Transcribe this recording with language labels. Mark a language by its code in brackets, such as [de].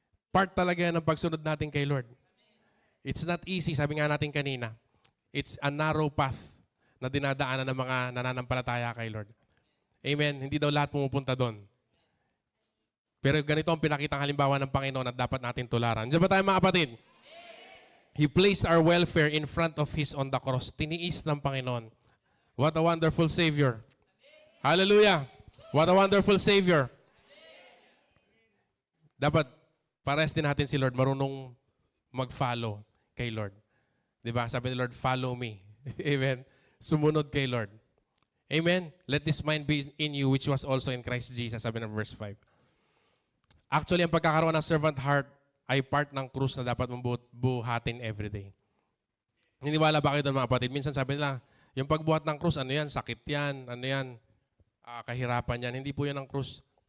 [tl] Part talaga yan ng pagsunod natin kay Lord. [en] It's not easy, [tl] sabi nga natin kanina. [en] It's a narrow path [tl] na dinadaanan ng mga nananampalataya kay Lord. Amen. Hindi daw lahat pumupunta doon. Pero ganito ang pinakitang halimbawa ng Panginoon at dapat natin tularan. Diyan ba tayo, mga kapatid? [en] He placed our welfare in front of His on the cross. [tl] Tiniis ng Panginoon. [en] What a wonderful Savior. Hallelujah. What a wonderful Savior. [tl] Dapat pares din natin si Lord marunong mag-follow kay Lord. Diba? Sabi ni Lord, [en] follow me. [tl] Amen. Sumunod kay Lord. Amen? [en] Let this mind be in you which was also in Christ Jesus, [tl] sabi ng verse 5. Actually, ang pagkakaroon ng servant heart ay part ng krus na dapat mong buhatin everyday. Niniwala ba kayo doon, mga kapatid? Minsan sabi nila, yung pagbuhat ng krus, ano yan? Sakit yan, ano yan? Kahirapan yan. Hindi po yan ang krus.